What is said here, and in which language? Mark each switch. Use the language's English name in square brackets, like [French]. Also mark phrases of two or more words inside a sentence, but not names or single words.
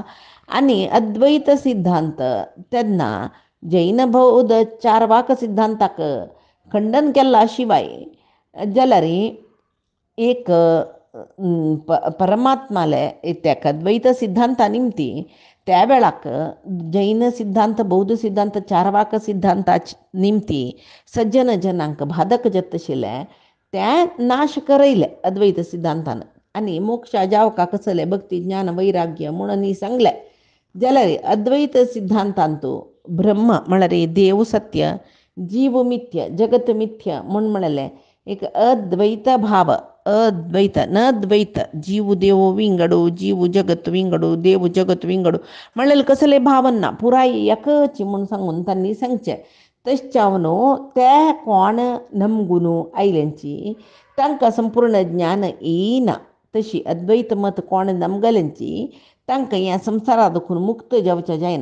[Konkani] आनी अद्वैत सिद्धांत तेन्ना जैन बौद्ध चारवाक सिद्धांताक खंडन केला शिवाय जाल्यार एक परमात्माले त्या द्वैत सिद्धांता निमती त्या वेळाक जैन सिद्धांत बौद्ध सिद्धांत चारवाक सिद्धांता निमती सज्जन जनांक बाधक जात आशिल्ले ते नाश करयले अद्वैत सिद्धांतान. आनी मोक्षा जावका कसले भक्ती ज्ञान वैराग्य म्हणून सांगले. जाल्यार अद्वैत सिद्धांतांतू ब्रह्म म्हळ्यार देव सत्य जीव मिथ्य जगत मिथ्य म्हणलें एक अद्वैत भाव. अद्वैत न द्वैत जीव देव विंगडू जीव जगत विंगडू देव जगत विंगडू म्हणलें कसले भावना पुराय एकच म्हूण सांगून तांणी सांगचें. तशच्यावनू ते कोण नमगून आयल्यांची तांकां संपूर्ण ज्ञान येयना. तशी अद्वैत मत कोण नमगल्यांची तांकां ह्या संवसारा दुखून मुक्त जावचें जायना.